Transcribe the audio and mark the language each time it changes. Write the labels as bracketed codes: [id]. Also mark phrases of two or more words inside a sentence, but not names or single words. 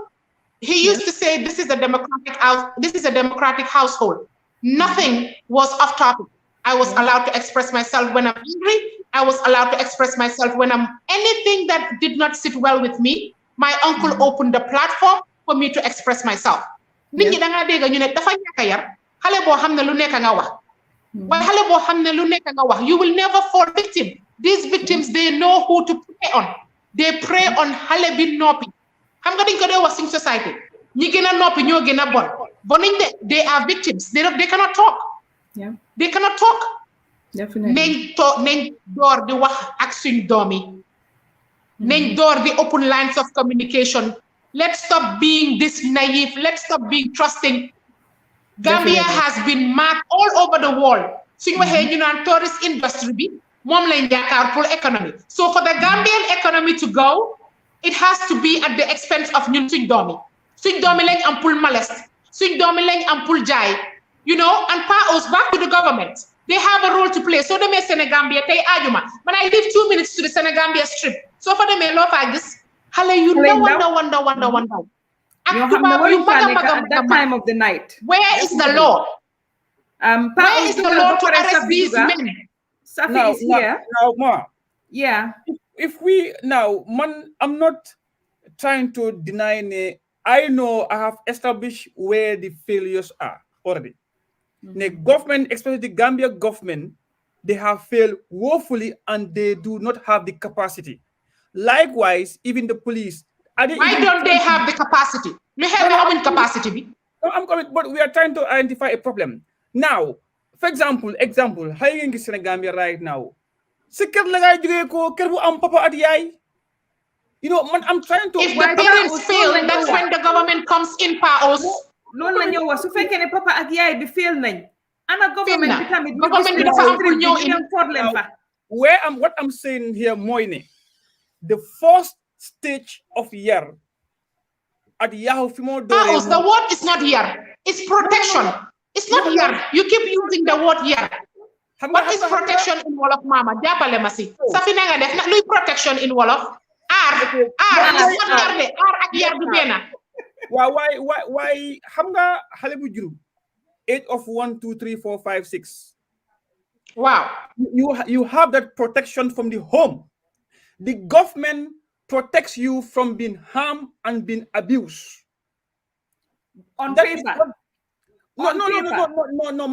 [en] He used to say, "This is a democratic household." Nothing was off topic. I was allowed to express myself when I'm angry. I was allowed to express myself when anything that did not sit well with me. My uncle opened the platform for me to express myself. [wo] Nit ñi da nga dégg ñu ne dafa ñàkk yar xale boo xam ne lu nekk nga wax. Waaye xale boo xam ne lu nekk nga wax, [en] you will never fall victim. These victims, they know who to prey on. They prey on [wo] xale bi noppi. Xam nga dañ ko dee wax [en] in society. [wo] Ñi gën a noppi ñoo gën a bon. Bonuñ de, [en] they are victims. They cannot talk. Yeah. They cannot talk. Definitely. [wo] Nañ door di wax ak suñ doom yi. Nañ door di [en] open lines of communication. Let's stop being this naive. Let's stop being trusting. Gambia has been marked all over the world. [wo] Suñu waxee ñu naan [en] tourist industry [wo] bi moom lañ yaakaar pour economy. [en] So for the Gambian economy to go, it has to be at the expense of [wo] ñun suñ doom yi. Suñ doom yi lañ am pour molest. Suñ doom yi lañ am pour jaay. [en] You know, and PAOs back to the government. They have a role to play. [wo] So demee Senegambia tey ajuma. [en] When I leave 2 minutes to the Senegambia strip. [wo] So for demee loo faa gis xale yu ndaw. [en] At that time of the night. Where is the law? Where is the law to arrest these men? Safi is here. Now, Ma. Yeah. If we now, I'm not trying to deny. I know I have established where the failures are already. The government, especially the Gambia government, they have failed woefully and they do not have the capacity. Likewise, even the police. Why don't they have the capacity? We have our own capacity. No, I'm coming, but we are trying to identify a problem. Now, for example, how you in Gambia right now? [wo] si kër la ngay jógee ko kër bu am papa at yaay. [en] You know, man, I'm trying to. If the parents fail, that's when the government comes in powers. [wo] Loolu la ñëw wax su fekkee ne papa ak yaay bi fail nañ. Ana government bi tamit government bi dafa am pour ñëw [en] in what I'm saying here [wo] mooy ne [en] the first stage of [wo] yar at Yahoo fi moo dooree. [en] The word is not yar. It's protection. It's not yar. You keep using the word yar. What is protection in Wolof, Mama? [wo] Jàppale ma si. Safi na nga def nag luy [en] protection in Wolof. [wo] Aar ak yar du benn. Waaw waay xam nga xale bu juru [en] age of [wo] 1 2 3 4 5 6. [en] Wow. You have that protection from the home. The government protects you from being harmed and being abused. On paper. No.